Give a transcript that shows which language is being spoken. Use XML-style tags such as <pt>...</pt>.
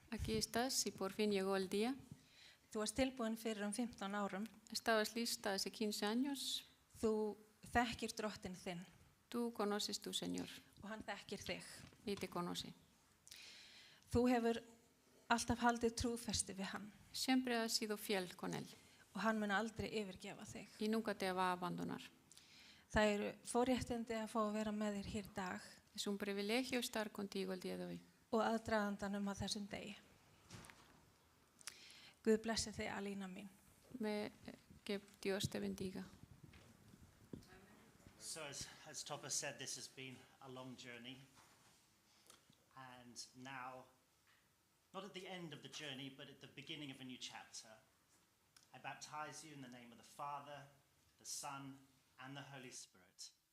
<es>Aquí estás y por fin llegó el día.</es> <is>Þú varst tilbúin fyrir 15 árum.</is> <es>Estabas lista hace 15 años.</es> <is>Þú þekkir drottinn þinn</is> <es>Tú conoces tu Señor</es> <is>og hann þekkir þig.</is> <es>y te conoce.</es> <is>Þú hefur alltaf haldið trúfesti við hann</is> <es>Siempre has sido fiel con Él</es> <is>og hann mun aldrei yfirgefa þig.</is> <es>y nunca te va a abandonar.</es> <is>Það eru forréttindi að fá að vera með þér hér í dag</is> <es>Es un privilegio estar contigo el día de hoy.</es> <is>og aðdragandanum að þessum degi. Guð blessi þig, Alína mín.</is> <es>Que Dios te bendiga.</es> <en>So, as Topper said, this has been a long journey. And now, not at the end of the journey, but at the beginning of a new chapter, I baptize you in the name of the Father, the Son, and the Holy Spirit.</en>